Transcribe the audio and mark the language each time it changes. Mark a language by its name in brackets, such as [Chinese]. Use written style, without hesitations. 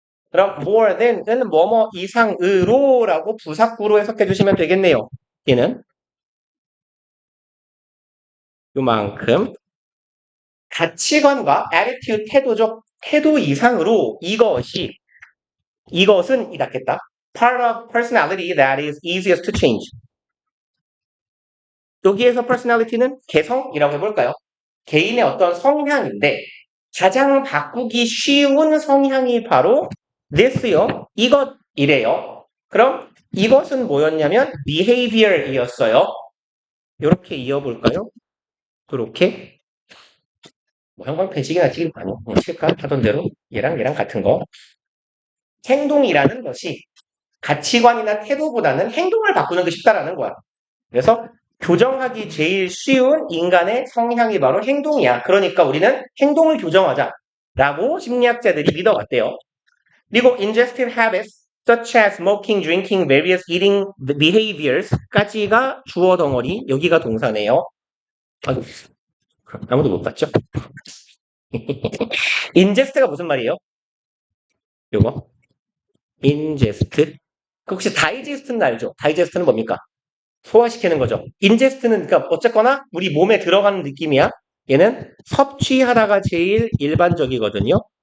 [Korean] 그럼 [English] more than [Korean] 은 뭐뭐 이상으로라고 부사구로 해석해 주시면 되겠네요. 얘는 요만큼. 가치관과 attitude, 태도적 태도 이상으로 이것은 이 낫겠다. [English] Part of personality that is easiest to change. [Korean] 여기에서 personality는 개성이라고 해볼까요? 개인의 어떤 성향인데 가장 바꾸기 쉬운 성향이 바로 this요. 이것이래요. 그럼 이것은 뭐였냐면 behavior이었어요. 이렇게 이어볼까요? 그렇게 뭐 형광 펜치기나 찍을 거 아니야? 칠까? 하던 대로 얘랑 같은 거. 행동이라는 것이 가치관이나 태도보다는 행동을 바꾸는 게 쉽다라는 거야. 그래서 교정하기 제일 쉬운 인간의 성향이 바로 행동이야. 그러니까 우리는 행동을 교정하자라고 심리학자들이 믿어왔대요. [English] 그리고 ingestive habits such as smoking, drinking, various eating behaviors까지가 [Korean] 주어 덩어리, 여기가 동사네요. 아무도 못 봤죠? ingest가 무슨 말이에요? 요거 ingest. 혹시 다이제스트는 알죠? 다이제스트는 뭡니까? 소화시키는 거죠. 인제스트는 그러니까 어쨌거나 우리 몸에 들어가는 느낌이야. 얘는 섭취하다가 제일 일반적이거든요.